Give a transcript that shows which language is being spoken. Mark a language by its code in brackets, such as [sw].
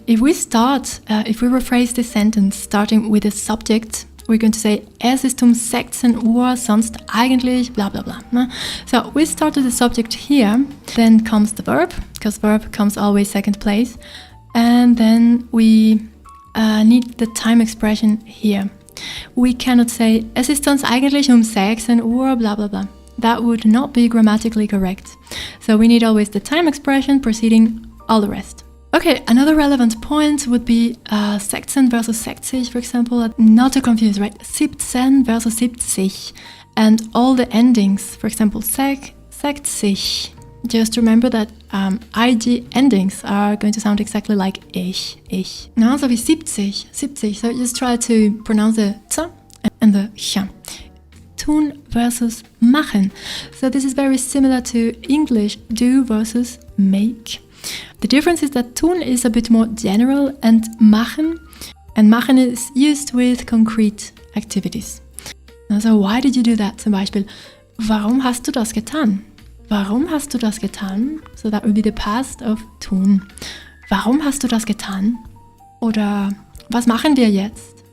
[en] If we rephrase this sentence starting with a subject, we're going to say, [de] es ist 16 Uhr, sonst eigentlich, [en] blah, blah, blah. So we start with the subject here, then comes the verb, because verb comes always second place, and then we need the time expression here. We cannot say, [de] es ist sonst eigentlich 16 Uhr, [en] blah, blah, blah. That would not be grammatically correct. So we need always the time expression preceding all the rest. Okay, another relevant point would be 16 versus 60, for example. Not to confuse, right? 17 versus 70. And all the endings, for example, 60. Just remember that ig endings are going to sound exactly like ich. No, so wie 70. So just try to pronounce the t and the ch. Tun versus machen. So this is very similar to English do versus make. The difference is that tun is a bit more general and machen is used with concrete activities. So why did you do that? [de] Zum Beispiel, warum hast du das getan? Warum hast du das getan? [en] So that would be the past of tun. [de] Warum hast du das getan? Oder was machen wir jetzt?